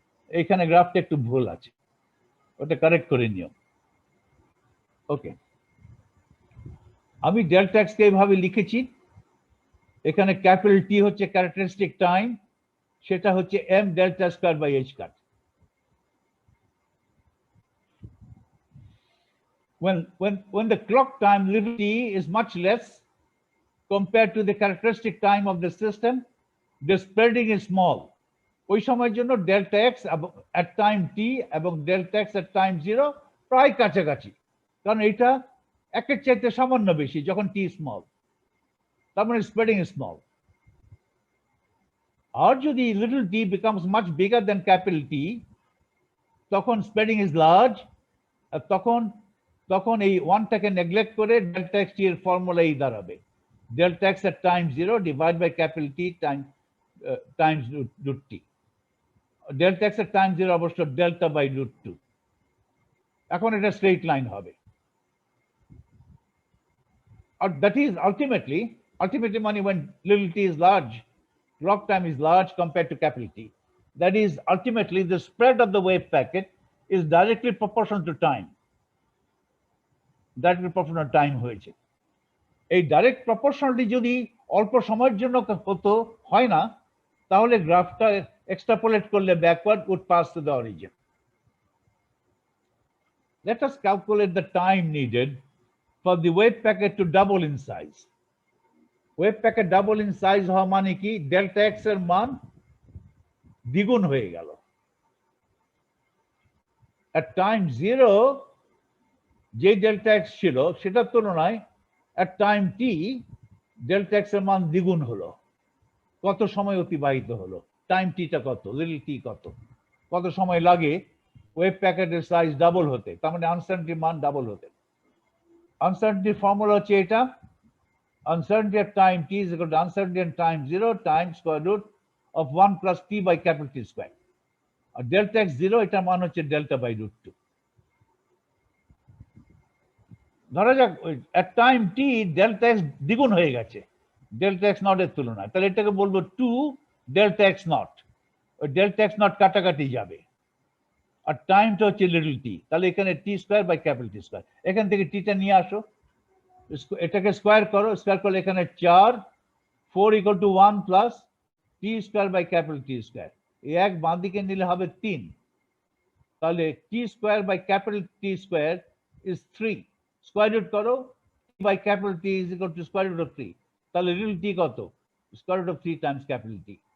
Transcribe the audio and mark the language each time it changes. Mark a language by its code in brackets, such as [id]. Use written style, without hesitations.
[bn] এখানে গ্রাফটা একটু ভুল আছে, ওটা কারেক্ট করে নিও। ওকে, আমি ডেল্টা এক্স কে এইভাবে লিখেছি, এখানে ক্যাপিটাল টি হচ্ছে ক্যারেক্টারিস্টিক টাইম, সেটা হচ্ছে M delta square by H cut. [en] When the clock time little t is much less compared to the characteristic time of the system, the spreading is small. [bn] ওই সময়ের জন্য delta x [en] at time t [bn] এবং delta x [en] at time 0 [bn] প্রায় কাছাকাছি, কারণ এটা একের চাইতে সামান্য বেশি যখন t স্মল, তার মানে স্প্রেডিং ইজ স্মল। আর যদি little t [en] becomes much bigger than capital T, [bn] তখন স্প্রেডিং ইজ লার্জ, আর তখন এই ওয়ানটাকে নেগলেক্ট করে ডেল্টা এক্স টি এর ফর্মুলা এই দাঁড়াবে, delta x [en] at time 0 [bn] divide by capital T Times root T. Delta x at time 0 অবশ্য delta by root 2। এখন এটা স্ট্রেট লাইন হবে। আর [en] that is ultimately [bn] মানে [en] when little t is large, clock time is large compared to capital T, that is ultimately the spread of the wave packet is directly proportional to time. Directly proportional to time [bn] হয়েছে। এই direct proportionality যদি অল্প সময়ের জন্য হতো, হয় না, তাহলে গ্রাফটা এক্সট্রাপোলেট করলে backward [en] would pass to the origin. Let us calculate the time needed for the wave packet to double in size. [bn] Wave packet double in size হওয়া মানে কি? ডেল্টা এক্স এর মান দ্বিগুণ হয়ে গেল। [en] at time 0 [bn] যে ডেল্টা এক্স ছিল সেটার তুলনায় [en] at time t [bn] delta x এর মান দ্বিগুণ হলো। কত সময় অতিবাহিত হলো? টাইম টিটা কত, লিটল টি কত সময় লাগে ওয়েভ প্যাকেটের সাইজ ডাবল হতে, তার মানে আনসার্টেনিটির মান ডাবল হতে। আনসার্টেনিটির ফর্মুলা হচ্ছে এটা, [en] uncertainty at time t is equal to uncertainty at time 0 times square root of 1 plus t by capital T square. [bn] আর delta x 0 এটা মান হচ্ছে delta by root 2। ধরা যাক [en] at time t [bn] delta x দ্বিগুণ হয়ে গেছে delta x naught এর তুলনায়, তাহলে এটাকে বলবো 2 delta x naught। ওই delta x naught কাটাকাটি যাবে, আর টাইমটা হচ্ছে লিটল টি, তাহলে এখানে টি square by capital T square, এখান থেকে টিটা নিয়ে আসো, এটাকে স্কোয়ার করো, স্কোয়ার করলে এখানে 4, 4 equal to 1 plus T square by capital T square, এই এক বাঁ দিকে নিলে হবে 3, তাহলে টি square by capital T square is 3, square root করো, by capital T is equal to square root of 3, তাহলে লিটল টি কত, square root of 3 Times capital T.